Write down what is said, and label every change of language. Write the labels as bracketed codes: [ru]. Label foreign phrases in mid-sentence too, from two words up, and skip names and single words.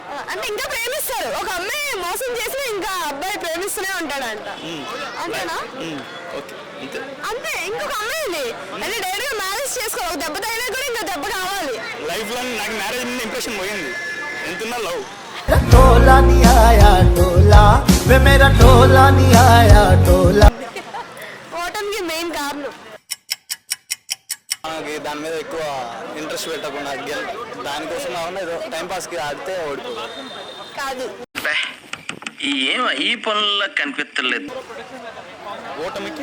[te] అంటే ఇంకా ప్రేమిస్తారు. ఒక అమ్మాయి మోసం చేసినా ఇంకా అబ్బాయి ప్రేమిస్తూనే ఉంటాడంట. అంతేనా? ఓకే, అంతే. అంతే. ఇంకొక అమ్మాయిని అంటే డైరెక్ట్ గా మ్యారేజ్ చేసుకో. ఒక దెబ్బ తగినా కూడా ఇంకా దెబ్బ కావాలి. లైఫ్ లో నాకు మ్యారేజ్ మీద ఇంప్రెషన్ పోయింది. ఎంతున్నా లవ్. [pa] टोला नहीं आया टोला वे मेरा टोला नहीं आया टोला. [te] ఓటమికి మెయిన్ కారణం మనకి దాని మీద ఎక్కువ ఇంట్రెస్ట్ పెట్టకుండా దానికోసం కాకుండా ఏదో [en] time passki [te] ఆడితే ఓడిపోతుంది. కాదు. ఏం ఈ పనుల్లో కనిపించలేదు. ఓటమికి